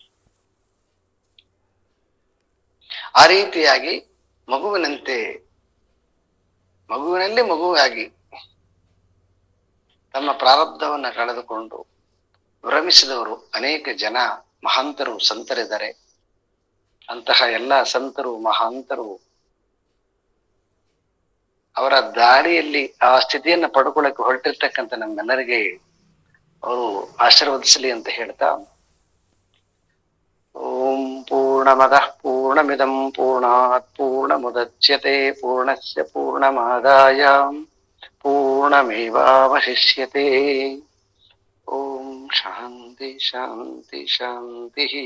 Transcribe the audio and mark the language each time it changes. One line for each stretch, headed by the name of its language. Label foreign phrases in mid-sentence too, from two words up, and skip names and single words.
Kannada: ಆ ರೀತಿಯಾಗಿ ಮಗುವಿನಲ್ಲಿ ಮಗುವಾಗಿ ತಮ್ಮ ಪ್ರಾರಬ್ಧವನ್ನ ಕಳೆದುಕೊಂಡು ಭ್ರಮಿಸಿದವರು ಅನೇಕ ಜನ ಮಹಾಂತರು, ಸಂತರಿದ್ದಾರೆ. ಅಂತಹ ಎಲ್ಲ ಸಂತರು, ಮಹಾಂತರು ಅವರ ದಾರಿಯಲ್ಲಿ ಆ ಸ್ಥಿತಿಯನ್ನ ಪಡ್ಕೊಳ್ಳಕ್ಕೆ ಹೊರಟಿರ್ತಕ್ಕಂಥ ನಮ್ಮೆಲ್ಲರಿಗೆ ಅವರು ಆಶೀರ್ವದಿಸಲಿ ಅಂತ ಹೇಳ್ತಾ,
Sanskrit: ಓಂ ಪೂರ್ಣಮದಃ ಪೂರ್ಣಮಿದಂ ಪೂರ್ಣಾತ್ ಪೂರ್ಣಮುದಚ್ಯತೆ ಪೂರ್ಣಸ್ಯ ಪೂರ್ಣಮಾದಾಯ ಪೂರ್ಣಮೇವಾವಶಿಷ್ಯತೆ. ಓಂ ಶಾಂತಿ ಶಾಂತಿ ಶಾಂತಿ.